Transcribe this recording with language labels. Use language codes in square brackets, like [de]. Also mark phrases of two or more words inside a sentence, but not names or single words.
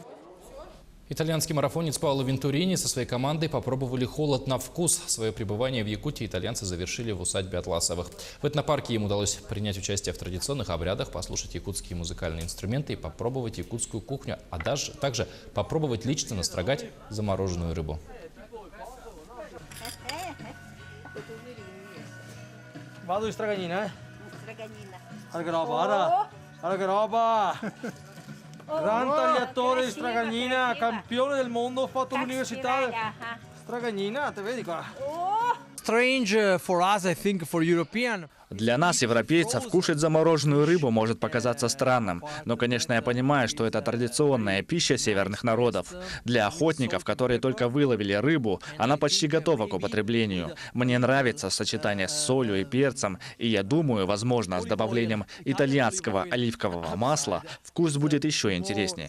[ru] Итальянский марафонец Паоло Вентурини со своей командой попробовали холод на вкус. Свое пребывание в Якутии итальянцы завершили в усадьбе Атласовых. В этнопарке им удалось принять участие в традиционных обрядах, послушать якутские музыкальные инструменты и попробовать якутскую кухню, а также попробовать лично настрогать замороженную рыбу. [it] Gran tagliatore di Straganina, campione del mondo, ho fatto l'università. Straganina, te vedi qua. [en] Strange for us, I think, for European. [ru] Для нас, европейцев, кушать замороженную рыбу может показаться странным. Но, конечно, я понимаю, что это традиционная пища северных народов. Для охотников, которые только выловили рыбу, она почти готова к употреблению. Мне нравится сочетание с солью и перцем, и я думаю, возможно, с добавлением итальянского оливкового масла вкус будет еще интереснее.